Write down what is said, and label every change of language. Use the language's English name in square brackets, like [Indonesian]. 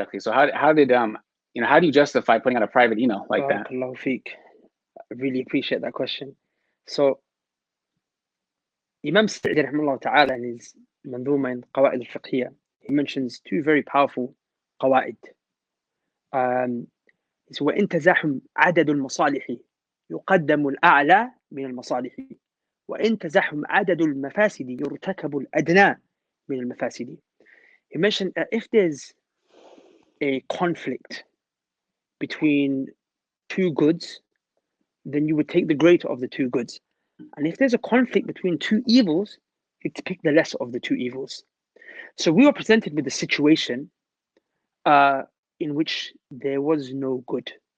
[English] Okay, so how did how do you justify putting out a private email like that? I really appreciate that question. So Imam Sa'di rahimahullah ta'ala in his Manduma in Qawaid al-Fiqhiyya, he mentions two very powerful qawaid. [Arabic] So وإن تزاحم عدد المصالح يقدم الأعلى من المصالح وإن تزاحم عدد المفاسد يرتكب الأدنى من المفاسد. [English] He mentioned that if there's a conflict between two goods, then you would take the greater of the two goods. And if there's a conflict between two evils, you'd pick the lesser of the two evils. So we were presented with a situation in which there was no good.